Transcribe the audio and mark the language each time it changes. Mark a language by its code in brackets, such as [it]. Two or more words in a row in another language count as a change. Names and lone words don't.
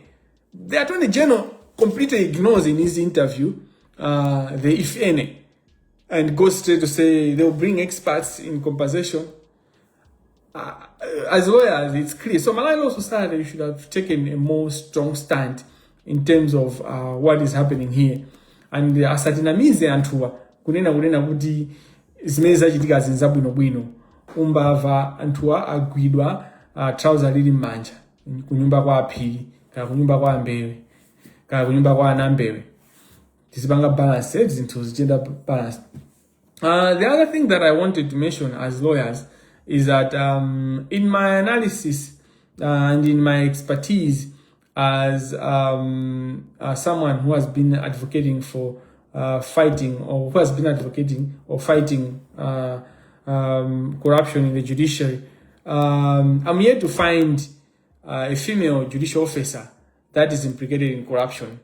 [en] The Attorney General completely ignores in his interview the if any, and goes straight to say they'll bring experts in compensation. As lawyers, it's clear. So Malawi Law Society should have taken a more strong stand in terms of what is happening here. [ny] And asatinamize anthuwa kunena kuti zimene zachitika zinzabwinobwino. Umbava anthuwa agwidwa trouser lili m'manja kunyumba kwa aphiri, kaya kunyumba kwa ambewe, kaya kunyumba kwa anambewe. Tizipanga balance, zinthu [en] gender balance. The other thing that I wanted to mention as lawyers is that in my analysis and in my expertise as someone who has been advocating for fighting, or who has been advocating or fighting corruption in the judiciary, I'm here to find a female judicial officer that is implicated in corruption.